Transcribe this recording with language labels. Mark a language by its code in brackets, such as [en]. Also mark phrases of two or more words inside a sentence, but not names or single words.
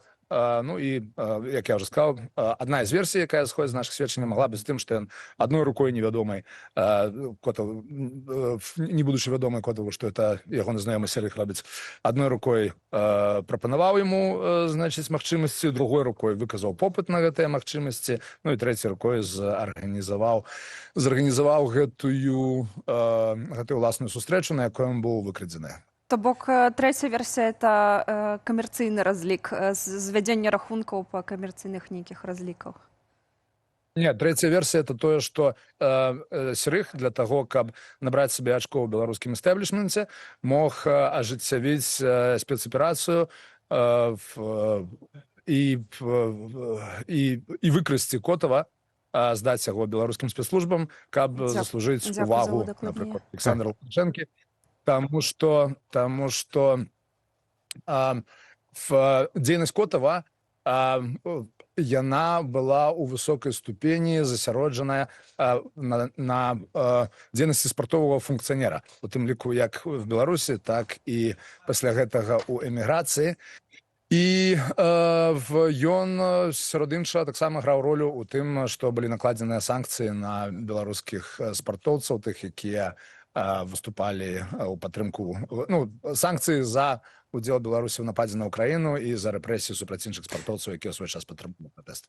[be] І, як я ўжо сказаў, адна з версій, якая сходзіць з нашых сведчанняў, магла быць тым, што ён адной рукой невядомай Котаву, не будучы вядомай Котаву, што это ягоны знаёмы Серых робіць, адной рукой прапанаваў яму, значыць, магчымасці, другой рукой выказаў попыт на гэтыя магчымасці, і трэцяй рукой зарганізаваў гэтую ўласную сустрэчу, на якой ён быў выкрадзены. То бок трэцяя версія это камерцыйны разлік, звядзенне рахункаў па камерцыйных нейкіх разліках. [ru] Нет, третья версия это то, что Серых для того, каб набрать себе очко в белорусском истеблишменте, мог ажыццявіць спецоперацию [be] и выкрасці Котова, здаць яго беларускім спецслужбам, каб заслужыць увагу, напрыклад, Александра Лукашэнкі, [ru] потому что [be] в дзейнасць Котова яна была ў высокай ступені засяроджаная на дзейнасці спартовага функцыянера, у тым ліку як в Беларусі, так і пасля гэтага ў эміграцыі. І ён сярод іншага таксама граў ролю ў тым, што былі накладзеныя санкцыі на беларускіх спартоўцаў, тых, якія выступалі ў падтрымку, санкцыі за удзел Беларусі ў нападзе на Украіну і за рэпрэсію супраць іншых спартоўцаў, якія ў свой час падтрымлівалі пратэст.